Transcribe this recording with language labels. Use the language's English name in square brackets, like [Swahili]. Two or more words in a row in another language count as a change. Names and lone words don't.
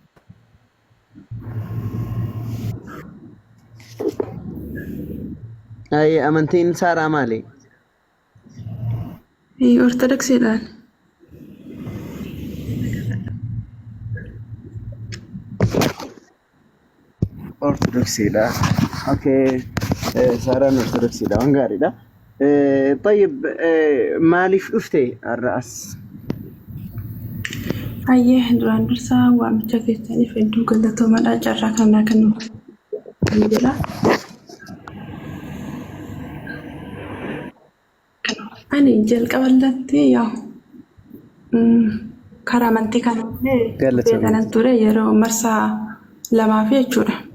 [Oromo] Ayyee amantiin Saaraa maali? Ortodoksiidhaan. Ortodoksiidha. Okay. Saaraan ortodoksiidha waan gaariidha. طيب مالف أفتي الرأس Ayyee duraan dursaa waamicha keessaniif hedduu galatoomaa carraa kanaa kan jira. Ani jalqabarratti karaa amantii kanallee beekanan ture yeroo marsaa lamaaf jechuudha.